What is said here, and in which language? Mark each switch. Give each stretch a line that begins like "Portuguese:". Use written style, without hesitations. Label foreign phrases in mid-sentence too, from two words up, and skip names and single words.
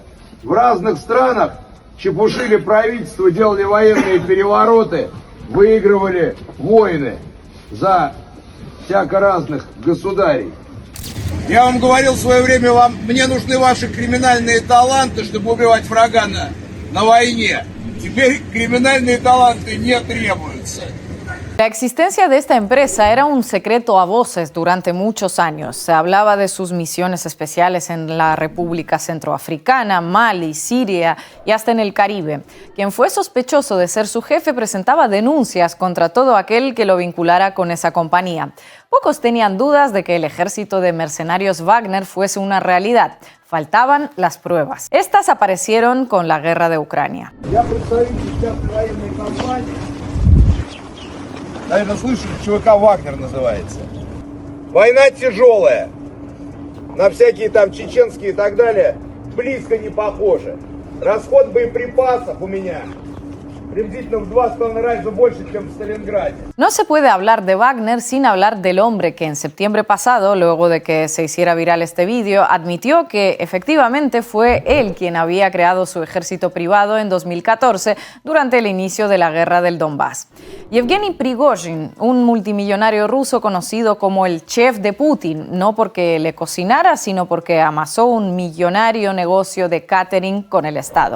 Russian: В разных странах чепушили правительство, делали военные перевороты, выигрывали войны за всяко разных государей. Я вам говорил в свое время, мне нужны ваши криминальные таланты, чтобы убивать врага на войне. Теперь криминальные таланты не требуются.
Spanish: La existencia de esta empresa era un secreto a voces durante muchos años. Se hablaba de sus misiones especiales en la República Centroafricana, Mali, Siria y hasta en el Caribe. Quien fue sospechoso de ser su jefe presentaba denuncias contra todo aquel que lo vinculara con esa compañía. Pocos tenían dudas de que el ejército de mercenarios Wagner fuese una realidad. Faltaban las pruebas. Estas aparecieron con la guerra de Ucrania.
Russian: Наверное, слышали, ЧВК «Вагнер» называется. Война тяжелая. На всякие там чеченские и так далее близко не похоже. Расход боеприпасов у меня приблизительно в 2,5 раза больше, чем в Сталинграде.
Spanish: No se puede hablar de Wagner sin hablar del hombre que en septiembre pasado, luego de que se hiciera viral este vídeo, admitió que efectivamente fue él quien había creado su ejército privado en 2014 durante el inicio de la guerra del Donbass. Yevgeny Prigozhin, un multimillonario ruso conocido como el chef de Putin, no porque le cocinara, sino porque amasó un millonario negocio de catering con el Estado.